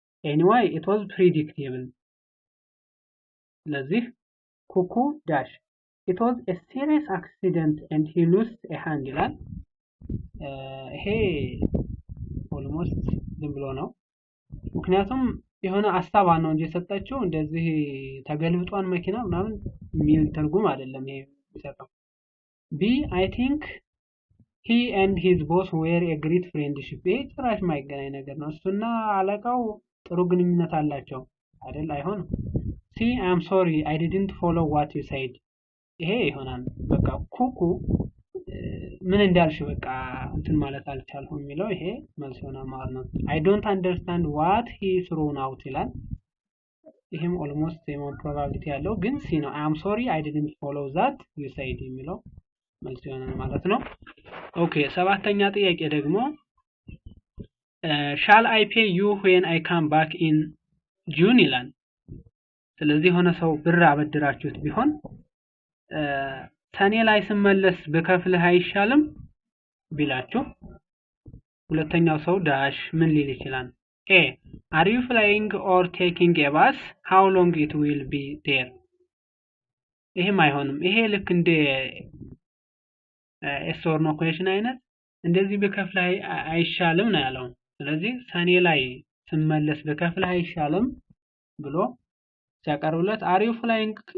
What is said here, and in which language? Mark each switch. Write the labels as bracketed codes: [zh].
[en] Anyway, it was predictable. [am] ስለዚህ ኩኩ ዳሽ [en] it was a serious accident and he lost a hand [am] ይላል። ይሄ ኦልሞስት ዝም ብሎ ነው። ምክንያቱም የሆነ አሳባ ነው እንጂ የሰጠችው እንደዚህ ተገልብጧን መኪና ምናምን የሚል ትርጉም አይደለም ይሄ የሚሰጠው። ቢ [en] I think he and his boss were a great friendship. [am] ይሄ ጭራሽ ማይገናኝ ነገር ነው። እሱና አለቃው ጥሩ ግንኙነት አላቸው አይደል? አይሆንም። [en] ሲ I am sorry I didn't follow what you said. [am] ይሄ ይሆናል። በቃ ኩኩ ምን እንዳልሽ በቃ እንትን ማለት አልቻልኩም የሚለው ይሄ መልስ ሆነ ማለት ነው። [en] I don't understand what he thrown out [am] ይላል። ይሄም ኦልሞስት ሴም ፕሮባቢሊቲ ያለው ግን ሲ ነው። [en] I am sorry I didn't follow that you said [am] የሚለው መልስ ይሆናል ማለት ነው። ኦኬ ሰባተኛ ጥያቄ ደግሞ [en] shall I pay you when I come back in June [am] ይላል። ስለዚህ ሆነ ሰው ብር አበድራችሁት ቢሆን ሰኔ ላይ ስመለስ በከፍልህ አይሻልም ቢላችሁ ሁለተኛው ሰው ዳሽ ምን ሊል ይችላል? [en] A are you flying or taking a bus? How long it will be there? [am] ይሄም አይሆንም። ይሄ ልክ እንደ [en] yes or no question [am] አይነት እንደዚህ በከፍልህ አይሻልም ነው ያለው። ስለዚህ ሰኔ ላይ ስመለስ በከፍልህ አይሻልም ብሎ ሲያቀርብለት [en] are you flying